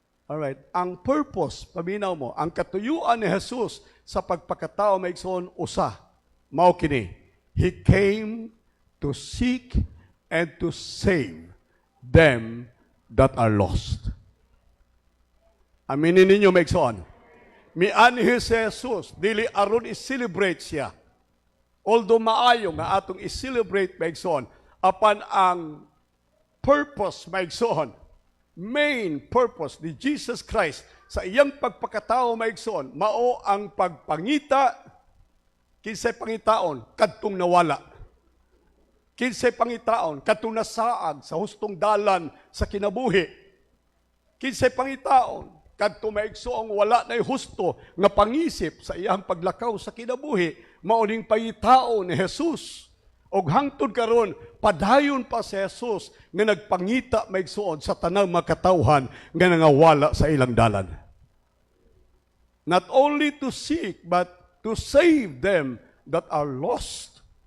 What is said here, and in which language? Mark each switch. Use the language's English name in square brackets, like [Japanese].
[Cebuano] Alright, ang purpose, paminaw mo, ang katuyuan ni Jesus sa pagpakatao maigsoon usa, mao kini. [English] He came to seek and to save them that are lost. [Cebuano] Aminin ninyo maigsoon. Mianhi si Jesus, dili aron i-celebrate siya. Although maayo nga atong i-celebrate maigsoon, apan ang purpose maigsoon, main purpose ni Jesus Christ sa iyang pagpakatao maigsoon, mao ang pagpangita, kinsay pangitaon, kadtong nawala. Kinsay pangitaon, kadtong nasaag sa hustong dalan sa kinabuhi. Kinsay pangitaon, kadtong maigsoong wala na'y husto nga pangisip sa iyang paglakaw sa kinabuhi, mauning pangitao ni Jesus. Og hangtod karon padayon pa si Jesus nga nagpangita maigsuon sa tanang makatawhan nga nangawala sa ilang dalan. [English] Not only to seek but to save them that are lost.